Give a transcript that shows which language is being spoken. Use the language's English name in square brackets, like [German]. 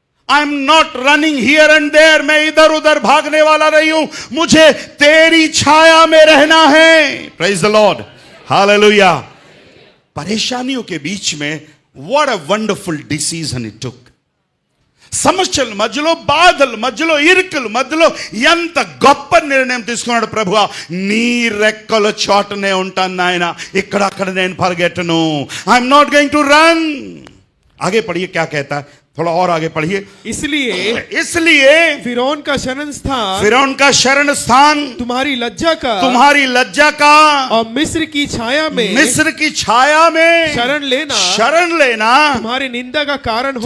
[English] I am not running here and there, [Hindi] मैं इधर उधर भागने वाला नहीं हूं, मुझे तेरी छाया में रहना है। [English] Praise the Lord, hallelujah. [Hindi] परेशानियों के बीच में [English] What a wonderful decision it took. [Telugu] సమస్యల మధ్యలో, బాధల మధ్యలో, ఇరుకుల మధ్యలో ఎంత గొప్ప నిర్ణయం తీసుకున్నాడు ప్రభు. నీ రెక్కల చోటనే ఉంటాను నాయన, ఇక్కడక్కడ నేను పరిగెట్టను. [English] I'm not going to run. [Hindi] आगे पढ़िए क्या कहता है, थोड़ा और आगे पढ़िए। इसलिए फिरौन का शरण स्थान तुम्हारी लज्जा का और मिस्र की छाया में शरण लेना तुम्हारी निंदा का कारण होगा।